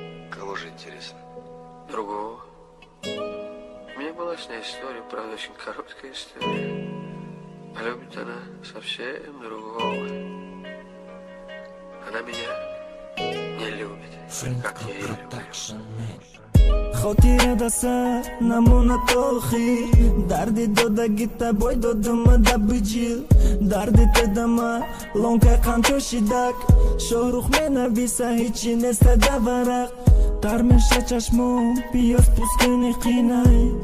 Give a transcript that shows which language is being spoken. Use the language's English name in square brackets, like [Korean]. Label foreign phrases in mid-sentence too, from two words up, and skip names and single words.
[Russian] Кого же интересно? Другого. У меня была с ней история, правда, очень короткая история. А любит она совсем другого. Она меня не любит, как я её люблю. [Tajik] Хотира да сар намона то охир. Дарди додагита бой додума да биҷил. Дарди тедама лонка қанчо шидак. Шоҳрух менависа ҳичи неста да варақ. Тар меша чашмон пиёз пӯскини қинай.